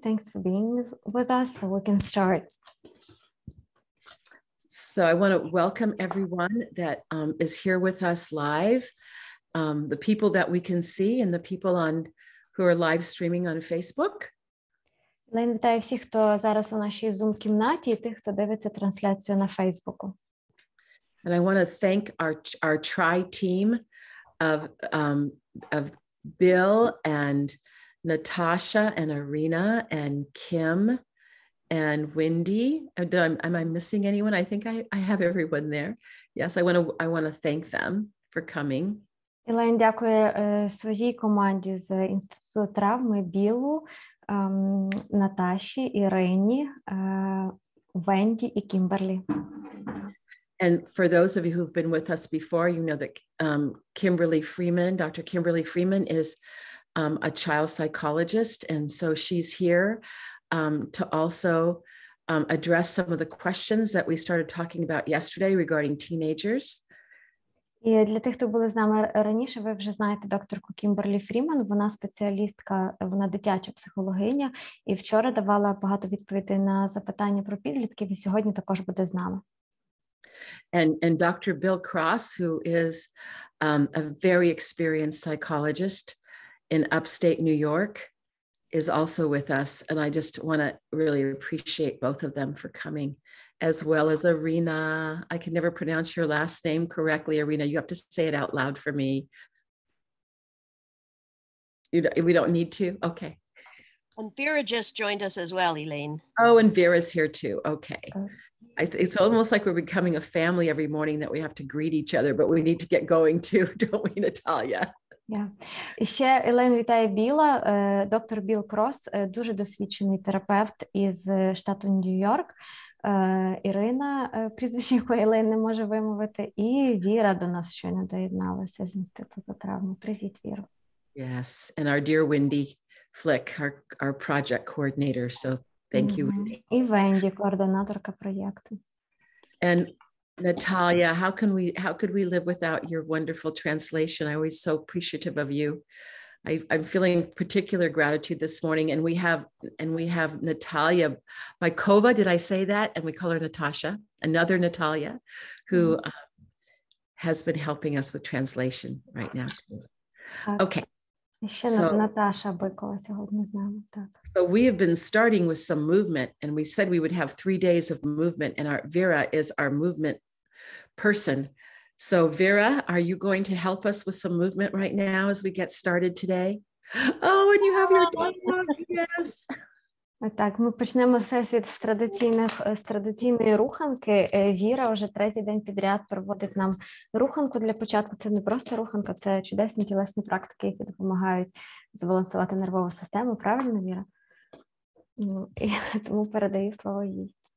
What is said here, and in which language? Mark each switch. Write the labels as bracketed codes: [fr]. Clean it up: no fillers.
[en] Thanks for being with us. So we can start. So I want to welcome everyone that is here with us live, the people that we can see and the people who are live streaming on Facebook. [uk] Лен, вітаю всіх, хто зараз у нашій Zoom-кімнаті, і тих, хто дивиться трансляцію на Фейсбуку. [en] And I want to thank our tri-team of Bill and Natasha and Irina and Kim and Wendy. Am I missing anyone? I think I have everyone there. Yes, I want to thank them for coming. [uk] Лен дякує своїй команді з Інституту травми Білу, Наташі, Ірині, Венді і Кімберлі. [en] And for those of you who've been with us before, you know that Kimberly Freeman, Dr. Kimberly Freeman is a child psychologist. And so she's here to also address some of the questions that we started talking about yesterday regarding teenagers. [uk] І для тих, хто були з нами раніше, ви вже знаєте докторку Кімберлі Фріман, вона спеціалістка, вона дитяча психологиня, і вчора давала багато відповідей на запитання про підлітків, і сьогодні також буде з нами. [en] And Dr. Bill Cross, who is a very experienced psychologist in upstate New York, is also with us. And I just want to really appreciate both of them for coming, as well as Irina. I can never pronounce your last name correctly, Irina. You have to say it out loud for me. We don't need to? Okay. And Vera just joined us as well, Elaine. Oh, and Vera's here too. Okay. It's almost like we're becoming a family every morning that we have to greet each other, but we need to get going too, don't we, Natalia? Yeah. [uk] І ще Елен вітає Біла, доктор Біл Крос, дуже досвідчений терапевт із штату Нью-Йорк. Ірина, прізвище якої Елен не може вимовити, і Віра до нас щойно доєдналася з Інституту травми. Привіт, Віро. [en] Yes, and our dear Wendy Flick, our project coordinator, so thank you, Wendy. [uk] І Венді, координаторка проєкту. [en] And Natalia, how could we live without your wonderful translation? I'm always so appreciative of you. I'm feeling particular gratitude this morning, and we have Natalia Baikova. Did I say that? And we call her Natasha, another Natalia, who has been helping us with translation right now. Okay. [uk] Ще Наташа Бикова сьогодні з нами, так. [en] So we have been starting with some movement, and we said we would have 3 days of movement, and our Vera is our movement person. So Vera, are you going to help us with some movement right now as we get started today? Oh, and you have your dog, yes. [uk] Так, ми почнемо сесію з традиційної руханки. Віра вже 3-й день підряд проводить нам руханку для початку. Це не просто руханка, це чудесні тілесні практики, які допомагають збалансувати нервову систему. Правильно, Віра? І тому передаю слово їй.